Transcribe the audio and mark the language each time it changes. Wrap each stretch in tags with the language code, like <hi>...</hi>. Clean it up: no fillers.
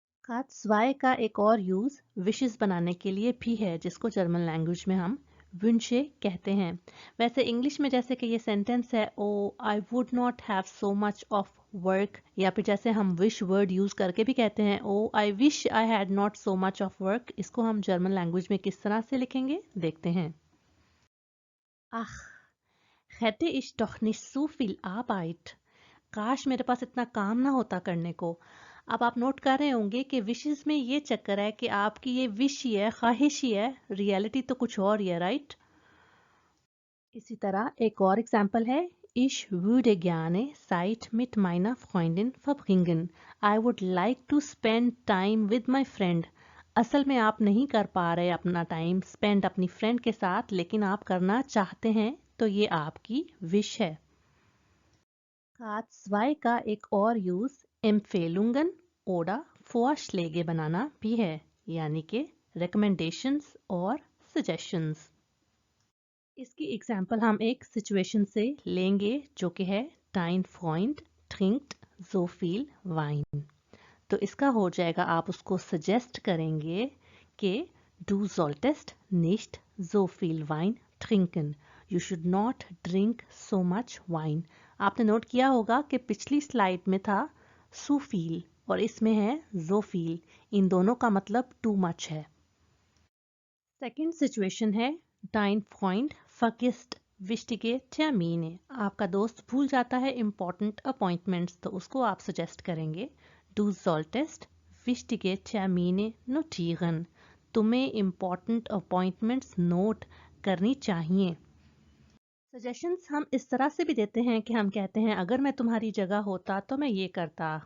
<hi>K2 का एक और यूज विशेस बनाने के लिए भी है, जिसको जर्मन लैंग्वेज में हम Wünsche कहते हैं। वैसे इंग्लिश में जैसे कि ये सेंटेंस है,</hi> <en>oh I would not have so much of work,</en> <hi>या फिर जैसे हम विश वर्ड यूज करके भी कहते हैं,</hi> <en>Oh I wish I had not so much of work.</en> <hi>इसको हम जर्मन लैंग्वेज में किस तरह से लिखेंगे, देखते हैं।</hi> <de>Ach, hätte ich doch nicht so viel Arbeit.</de> <hi>काश मेरे पास इतना काम ना होता करने को। अब आप नोट कर रहे होंगे कि विशेस में ये चक्कर है कि आपकी ये विश ही है, ख्वाहिश ही है, रियलिटी तो कुछ और ही है, राइट। इसी तरह एक और एग्जांपल है,</hi> <de>Ich würde gerne Zeit mit meiner Freundin verbringen.</de> <en>I would like to spend time with my friend.</en> <hi>असल में आप नहीं कर पा रहे अपना टाइम स्पेंड अपनी फ्रेंड के साथ, लेकिन आप करना चाहते हैं, तो ये आपकी विश है। K2 का एक और यूज</hi> <de>Empfehlungen oder Vorschläge</de> <hi>बनाना भी है, यानी कि recommendations और suggestions। इसकी एग्जाम्पल हम एक सिचुएशन से लेंगे, जो कि है</hi> <de>Dein Freund trinkt so viel Wein।</de> <hi>तो इसका हो जाएगा, आप उसको सजेस्ट करेंगे कि</hi> <de>Du solltest nicht so viel Wein trinken.</de> <en>You should not drink so much wine.</en> <hi>आपने नोट किया होगा कि पिछली स्लाइड में था so viel और इसमें है so viel। इन दोनों का मतलब too much है। सेकेंड सिचुएशन है</hi> <de>Dein Freund vergisst wichtige Termine।</de> <hi>आपका दोस्त भूल जाता है</hi> <en>important appointments,</en> <hi>तो उसको आप सजेस्ट करेंगे</hi> <de>Du solltest wichtige Termine notieren।</de> <hi>तुम्हें</hi> <en>important appointments</en> <hi>नोट करनी चाहिए। सजेशंस हम इस तरह से भी देते हैं कि हम कहते हैं अगर मैं तुम्हारी जगह होता तो मैं ये करता।</hi>